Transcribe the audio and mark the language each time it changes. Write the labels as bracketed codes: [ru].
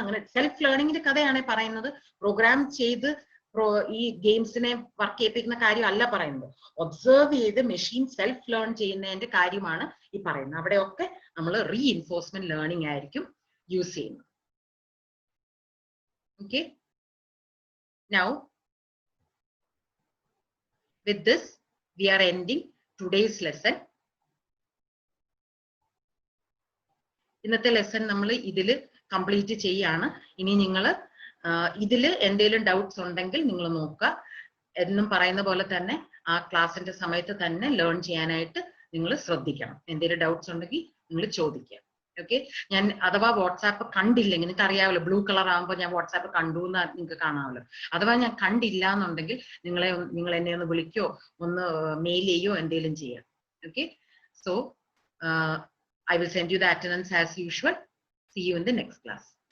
[ml] അങ്ങനെ സെൽഫ് ലേണിംഗിന്റെ കഥയാണ് പറയുന്നത്. പ്രോഗ്രാം ചെയ്ത് ഈ ഗെയിംസിനെ വർക്ക് ചെയ്യിപ്പിക്കുന്ന കാര്യം അല്ല പറയുന്നത്. ഒബ്സർവ് ചെയ്ത് മെഷീൻ സെൽഫ് ലേൺ ചെയ്യുന്നതിന്റെ കാര്യമാണ് ഈ പറയുന്നത്. അവിടെയൊക്കെ നമ്മൾ റീഇൻഫോഴ്സ്മെന്റ് ലേണിംഗ് ആയിരിക്കും യൂസ് ചെയ്യുന്നത്. [en] Okay, now with this we are ending today's lesson. [ml] ഇന്നത്തെ ലെസൺ നമ്മൾ ഇതില് കംപ്ലീറ്റ് ചെയ്യാണ്. ഇനി നിങ്ങൾ ഇതില് എന്തെങ്കിലും ഡൗട്ട്സ് ഉണ്ടെങ്കിൽ നിങ്ങൾ നോക്കുക. എന്നും പറയുന്ന പോലെ തന്നെ ആ ക്ലാസ്സിന്റെ സമയത്ത് തന്നെ ലേൺ ചെയ്യാനായിട്ട് നിങ്ങൾ ശ്രദ്ധിക്കണം. എന്തെങ്കിലും ഡൗട്ട്സ് ഉണ്ടെങ്കിൽ നിങ്ങൾ ചോദിക്കുക. ഓക്കെ, ഞാൻ അഥവാ വാട്സാപ്പ് കണ്ടില്ലെങ്കിൽ, നിങ്ങൾക്ക് അറിയാമല്ലോ ബ്ലൂ കളർ ആകുമ്പോൾ ഞാൻ വാട്സാപ്പ് കണ്ടു എന്ന് നിങ്ങൾക്ക് കാണാമല്ലോ. അഥവാ ഞാൻ കണ്ടില്ല എന്നുണ്ടെങ്കിൽ നിങ്ങൾ എന്നെ ഒന്ന് വിളിക്കോ ഒന്ന് മെയിൽ ചെയ്യോ എന്തെങ്കിലും ചെയ്യാം. [en] Okay, so I will send you the attendance as usual. See you in the next class.